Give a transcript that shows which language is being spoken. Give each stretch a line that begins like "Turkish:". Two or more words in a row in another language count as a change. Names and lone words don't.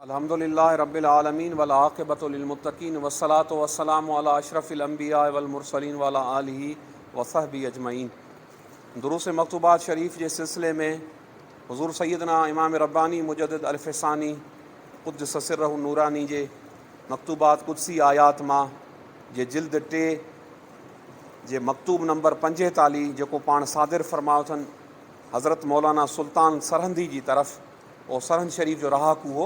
Arabic: الحمد لله رب العالمين والعاقبة للمتقين والصلاة والسلام على أشرف الأنبياء والمرسلين وعلى آله وصحبه أجمعين.
Sindhi: दुरूस मकतूबात शरीफ
Urdu: کے سلسلے میں
Sindhi: हुज़ूर सैयदना इमाम रब्बानी मुजद्दिद अल-फ़सानी
Arabic: قدس سره
Sindhi: नूरानी जे मकतूबात कुदसी आयात मां जे जिल्द 3 जे मकतूब नंबर 45 जेको पाण सादिर फरमायो अथनि हज़रत मौलाना सुल्तान सरहंदी जी तरफ़, उहो सरहंद शरीफ़ जो रहाकू हो।